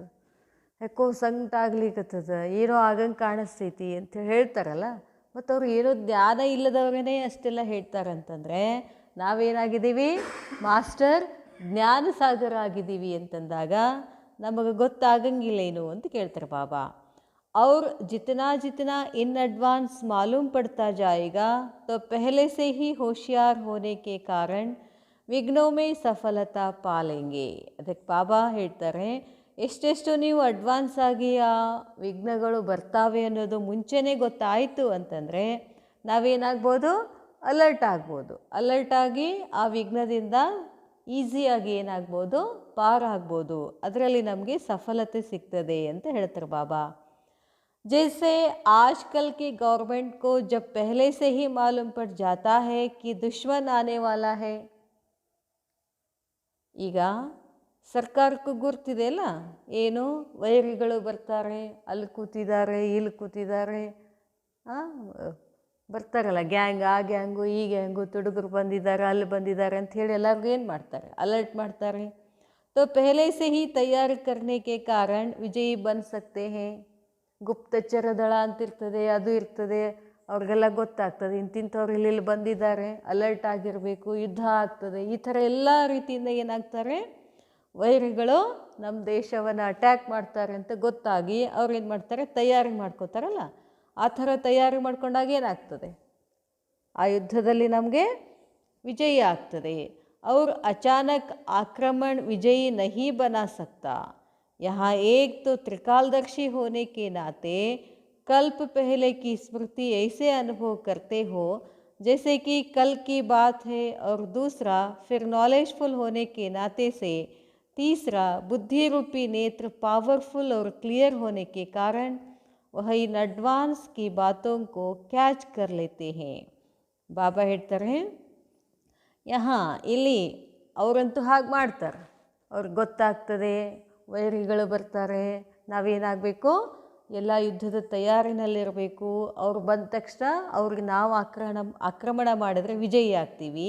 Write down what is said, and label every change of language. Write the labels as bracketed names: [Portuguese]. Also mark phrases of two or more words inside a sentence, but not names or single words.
[Kannada] ಯಾಕೋ ಸಂಕಟ ಆಗ್ಲಿಕ್ಕತ್ತದ, ಏನೋ ಆಗಂಗೆ ಕಾಣಿಸ್ತೈತಿ ಅಂತ ಹೇಳ್ತಾರಲ್ಲ, ಮತ್ತು ಅವ್ರು ಏನೋ ಜ್ಞಾನ ಇಲ್ಲದವ್ರೇ ಅಷ್ಟೆಲ್ಲ ಹೇಳ್ತಾರಂತಂದರೆ ನಾವೇನಾಗಿದ್ದೀವಿ, ಮಾಸ್ಟರ್ ಜ್ಞಾನಸಾಗರ ಆಗಿದ್ದೀವಿ ಅಂತಂದಾಗ ನಮಗೆ ಗೊತ್ತಾಗಂಗಿಲ್ಲೇನು ಅಂತ ಕೇಳ್ತಾರೆ ಬಾಬಾ. [Hindi] और जितना जितना [English] in advance [Hindi] मालूम पड़ता जाएगा तो पहले से ही होशियार होने के कारण विघ्नों में सफलता पा लेंगे. [Kannada] ಅದಕ್ಕೆ ಬಾಬಾ ಹೇಳ್ತಾರೆ, ಎಷ್ಟೆಷ್ಟು ನೀವು ಅಡ್ವಾನ್ಸ್ ಆಗಿ ಆ ವಿಘ್ನಗಳು ಬರ್ತಾವೆ ಅನ್ನೋದು ಮುಂಚೆನೇ ಗೊತ್ತಾಯಿತು ಅಂತಂದರೆ ನಾವೇನಾಗ್ಬೋದು, ಅಲರ್ಟ್ ಆಗ್ಬೋದು. ಅಲರ್ಟಾಗಿ ಆ ವಿಘ್ನದಿಂದ ಈಸಿಯಾಗಿ ಏನಾಗ್ಬೋದು, ಪಾರಾಗ್ಬೋದು. ಅದರಲ್ಲಿ ನಮಗೆ ಸಫಲತೆ ಸಿಗ್ತದೆ ಅಂತ ಹೇಳ್ತಾರೆ ಬಾಬಾ. [Hindi] जैसे आजकल की गवर्नमेंट को जब पहले से ही मालूम पड़ जाता है कि दुश्मन आने वाला है, [Kannada] ಈಗ ಸರ್ಕಾರಕ್ಕೂ ಗುರ್ತಿದೆಯಲ್ಲ, ಏನು ವೈರಿಗಳು ಬರ್ತಾರೆ, ಅಲ್ಲಿ ಕೂತಿದ್ದಾರೆ, ಇಲ್ಲಿ ಕೂತಿದ್ದಾರೆ, ಬರ್ತಾರಲ್ಲ ಗ್ಯಾಂಗ್, ಆ ಗ್ಯಾಂಗು ಈ ಗ್ಯಾಂಗು, ತುಡುಗರು ಬಂದಿದ್ದಾರೆ, ಅಲ್ಲಿ ಬಂದಿದ್ದಾರೆ ಅಂತ ಹೇಳಿ ಎಲ್ಲರಿಗೂ ಏನು ಮಾಡ್ತಾರೆ, ಅಲರ್ಟ್ ಮಾಡ್ತಾರೆ. [Hindi] तो पहले से ही तैयार करने के कारण विजयी बन सकते हैं. [Kannada] ಗುಪ್ತಚರ ದಳ ಅಂತಿರ್ತದೆ, ಅದು ಇರ್ತದೆ, ಅವ್ರಿಗೆಲ್ಲ ಗೊತ್ತಾಗ್ತದೆ ಇಂತಿಂಥವ್ರು ಇಲ್ಲಿ ಬಂದಿದ್ದಾರೆ, ಅಲರ್ಟ್ ಆಗಿರಬೇಕು, ಯುದ್ಧ ಆಗ್ತದೆ. ಈ ಥರ ಎಲ್ಲ ರೀತಿಯಿಂದ ಏನಾಗ್ತಾರೆ, ವೈರಿಗಳು ನಮ್ಮ ದೇಶವನ್ನು ಅಟ್ಯಾಕ್ ಮಾಡ್ತಾರೆ ಅಂತ ಗೊತ್ತಾಗಿ ಅವ್ರು ಏನು ಮಾಡ್ತಾರೆ, ತಯಾರಿ ಮಾಡ್ಕೋತಾರಲ್ಲ. ಆ ಥರ ತಯಾರಿ ಮಾಡ್ಕೊಂಡಾಗ ಏನಾಗ್ತದೆ, ಆ ಯುದ್ಧದಲ್ಲಿ ನಮಗೆ ವಿಜಯ ಆಗ್ತದೆ. [Hindi] ಅವ್ರು अचानक आक्रमण विजयी नहीं बना सकता. यहाँ एक तो त्रिकालदर्शी होने के नाते कल्प पहले की स्मृति ऐसे अनुभव करते हो जैसे कि कल की बात है, और दूसरा फिर नॉलेजफुल होने के नाते से तीसरा बुद्धि रूपी नेत्र पावरफुल और क्लियर होने के कारण वह [English] in advance [Hindi] की बातों को कैच कर लेते हैं. [Kannada] ಬಾಬಾ ಹೇಳ್ತಾರೆ, ಇಲ್ಲಿ ಅವರಂತೂ ಹಾಗೆ ಮಾಡ್ತಾರೆ, ಅವ್ರಿಗೆ ಗೊತ್ತಾಗ್ತದೆ ವೈರಿಗಳು ಬರ್ತಾರೆ, ನಾವೇನಾಗಬೇಕು, ಎಲ್ಲ ಯುದ್ಧದ ತಯಾರಿನಲ್ಲಿರಬೇಕು. ಅವ್ರು ಬಂದ ತಕ್ಷಣ ಅವ್ರಿಗೆ ನಾವು ಆಕ್ರಮಣ ಮಾಡಿದ್ರೆ ವಿಜಯಿ ಆಗ್ತೀವಿ.